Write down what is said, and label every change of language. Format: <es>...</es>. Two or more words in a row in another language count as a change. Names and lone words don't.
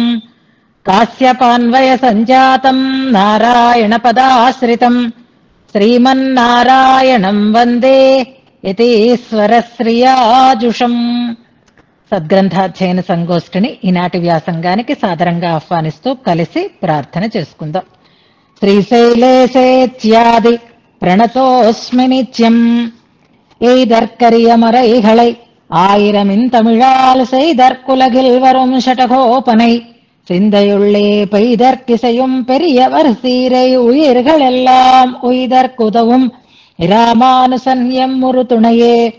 <sa>కాశ్యపాన్వయ సంజాతం నారాయణ పదాశ్రితం శ్రీమన్నారాయణం వందే యతీశ్వరశ్రియాజుషం.</sa> <te>సద్గ్రంథాధ్యయన సంగోష్ఠిని ఈనాటి వ్యాసంగానికి సాదరంగా ఆహ్వానిస్తూ కలిసి ప్రార్థన చేసుకుందాం.</te> <sa>శ్రీశైలేశేత్యాది ప్రణతోస్మి నిత్యం</sa> <ta>எய்தற்கரியமறைகளை ஆயிரமின் தமிழால் செய்தற்குலகில் வரும் ஷடகோபனை சிந்தையுள்ளே பெய்தற்கிசையும் பெரியவர் சீரை உயிர்கள் எல்லாம் உய்தற்குதவும் இராமானுசன் எம்முரு துணையே.</ta>